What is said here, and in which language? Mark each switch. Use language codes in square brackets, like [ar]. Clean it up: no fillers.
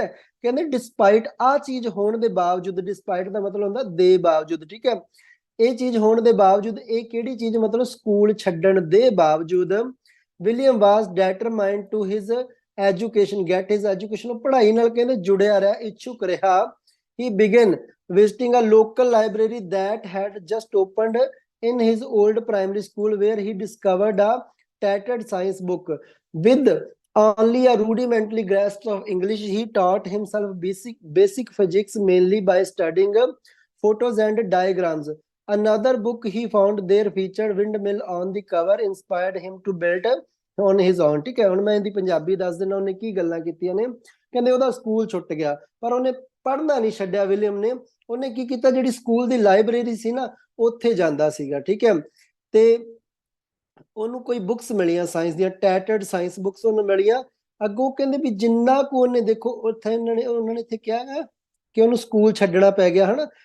[pa] ਠੀਕ ਹੈ, ਕਹਿੰਦੇ ਡਿਸਪਾਈਟ, ਆਹ ਚੀਜ਼ ਹੋਣ ਦੇ ਬਾਵਜੂਦ, ਡਿਸਪਾਈਟ ਦਾ ਮਤਲਬ ਹੁੰਦਾ ਦੇ ਬਾਵਜੂਦ। ਠੀਕ ਹੈ, ਇਹ ਚੀਜ਼ ਹੋਣ ਦੇ ਬਾਵਜੂਦ, ਇਹ ਕਿਹੜੀ ਚੀਜ਼, ਮਤਲਬ ਸਕੂਲ ਛੱਡਣ ਦੇ ਬਾਵਜੂਦ, William [en] was determined to his education, [pa] get his education. ਉਹ ਪੜ੍ਹਾਈ ਨਾਲ ਕਹਿੰਦੇ ਜੁੜਿਆ ਰਿਹਾ, ਇੱਛੁਕ ਰਿਹਾ। [en] He begin visiting a local library that had just opened in his old primary school, where he discovered a tattered science book with only a rudimentary grasp of English. He taught himself basic physics mainly by studying photos and diagrams. Another book he found there featured windmill on the cover, inspired him to build on his own. [pa] ठीक है, ਹੁਣ ਮੈਂ ਇਹਦੀ ਪੰਜਾਬੀ ਦੱਸ ਦਿੰਦਾ ਉਹਨੇ ਕੀ ਗੱਲਾਂ ਕੀਤੀਆਂ ਨੇ। ਕਹਿੰਦੇ ਉਹਦਾ ਸਕੂਲ ਛੁੱਟ ਗਿਆ, ਪਰ ਉਹਨੇ ਪੜ੍ਹਨਾ ਨਹੀਂ ਛੱਡਿਆ ਵਿਲੀਅਮ ਨੇ। ਉਹਨੇ ਕੀ ਕੀਤਾ, ਜਿਹੜੀ ਸਕੂਲ ਦੀ ਲਾਇਬ੍ਰੇਰੀ ਸੀ ਨਾ ਉੱਥੇ ਜਾਂਦਾ ਸੀਗਾ, ਠੀਕ ਹੈ। ਤੇ ਉਹਨੂੰ ਕੋਈ ਬੁੱਕਸ ਮਿਲੀਆਂ ਸਾਇੰਸ ਦੀਆਂ, ਟੈਟਰਡ ਸਾਇੰਸ ਬੁੱਕਸ ਉਹਨੂੰ ਮਿਲੀਆਂ। ਅੱਗੋਂ ਕਹਿੰਦੇ ਵੀ ਜਿੰਨਾ ਕੁ ਉਹਨੇ, ਦੇਖੋ ਉੱਥੇ ਉਹਨਾਂ ਨੇ ਇੱਥੇ ਕਿਹਾ ਹੈ ਕਿ ਉਹਨੂੰ ਸਕੂਲ ਛੱਡਣਾ ਪੈ ਗਿਆ, ਹਨਾ।